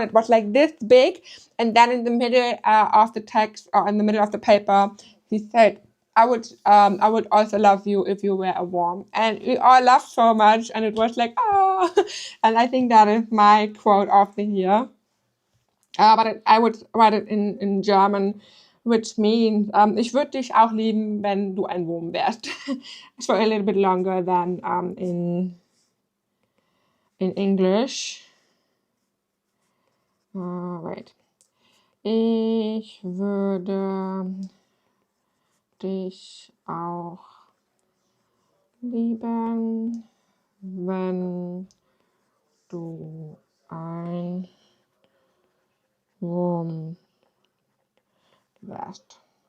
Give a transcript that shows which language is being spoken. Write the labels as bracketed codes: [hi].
[en] It was like this big. And then in the middle of the text, or in the middle of the paper, he said, I would also love you if you were a worm. And we all laughed so much. And it was like, oh. And I think that is my quote of the year. But I would write it in German, which means, [de] ich würde dich auch lieben, wenn du ein Wurm wärst. [en] So a little bit longer than in English. Wait. [de] Ich würde dich auch lieben, wenn du ein Wurm wärst.